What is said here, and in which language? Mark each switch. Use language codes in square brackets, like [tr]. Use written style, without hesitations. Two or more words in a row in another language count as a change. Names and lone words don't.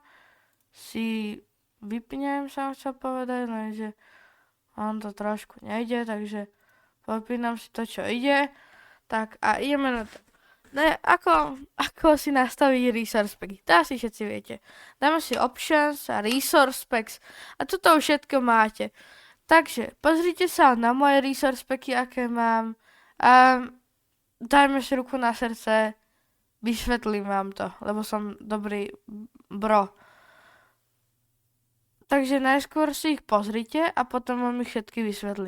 [sk] Si vypnem, som chcel povedať, lenže on to trošku nejde, takže vypínam si to, čo ide. Tak a ideme na to. Ne, ako si nastaviť [en] resource pack? [sk] To asi všetci viete. Dáme si options a [en] resource packs [sk] a toto už všetko máte. Takže pozrite sa na moje [en] resource packy, [sk] aké mám. A dajme si ruku na srdce, vysvetlím vám to, lebo som dobrý bro. Takže najskôr si ich pozrite a potom vám ich všetky vysvetlím.